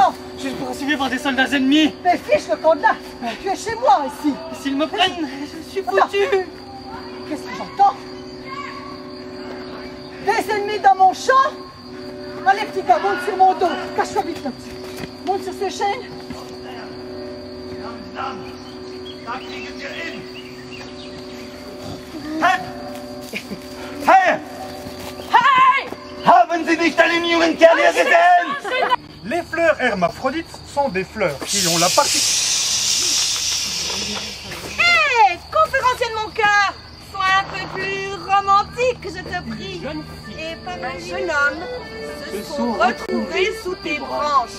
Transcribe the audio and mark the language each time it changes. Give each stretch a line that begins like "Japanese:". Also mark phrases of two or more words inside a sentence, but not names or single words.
French: Je suis poursuivi par des soldats ennemis! Mais fiche le camp de là! Tu es chez moi, ici! S'ils me prennent, je suis Attends. foutu! Qu'est-ce que j'entends? Des ennemis dans mon champ? Allez, petit gars, monte sur mon dos! Cache-toi vite, là. Monte sur ces chaînes! Hey! Hey!
German: Haben Sie nicht einen jungen Kerl hier gesehen?
French: Les fleurs hermaphrodites sont des fleurs qui ont la partie... hé, conférencier de mon cœur, sois un peu plus romantique, je te prie. Jeune fille. Et pas mal jeune homme se sont retrouvés sous tes branches.